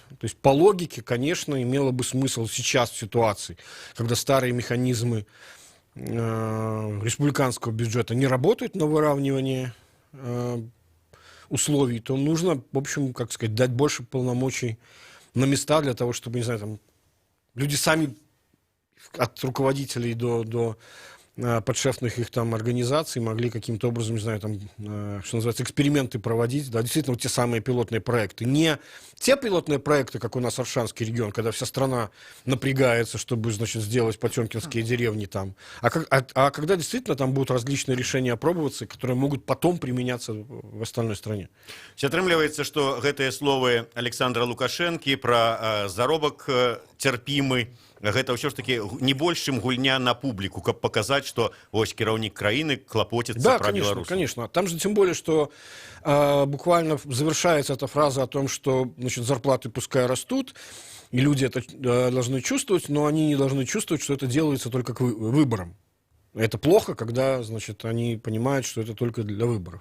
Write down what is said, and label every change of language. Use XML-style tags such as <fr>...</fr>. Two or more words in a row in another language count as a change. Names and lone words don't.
<ru>То есть по логике, конечно, имело бы смысл сейчас в ситуации, когда старые механизмы республиканского бюджета не работают на выравнивание условий, то нужно, в общем, как сказать, дать больше полномочий на места для того, чтобы, не знаю, там, люди сами от руководителей до подшефных их там организаций могли каким-то образом, не знаю, там, что называется, эксперименты проводить, да, действительно, вот те самые пилотные проекты. Не те пилотные проекты, как у нас Аршанский регион, когда вся страна напрягается, чтобы, значит, сделать потемкинские деревни там, а когда действительно там будут различные решения опробоваться, которые могут потом применяться в остальной стране.</ru> <be>Атрымліваецца, што гэтыя словы Александра Лукашэнкі пра заробак цярпімы, гэта ўсё ж таки не больш чым гульня на публіку, каб паказаць, што вось кіраўнік краіны клапоціцца</be> <ru>Да,</ru> <be>пра</be> <ru>конечно,</ru> <be>беларусаў.</be> <ru>конечно. Там же тем более, что буквально завершается эта фраза о том, что, значит, зарплаты пускай растут, и люди это должны чувствовать, но они не должны чувствовать, что это делается только к выборам. Это плохо, когда, значит, они понимают, что это только для выборов.</ru>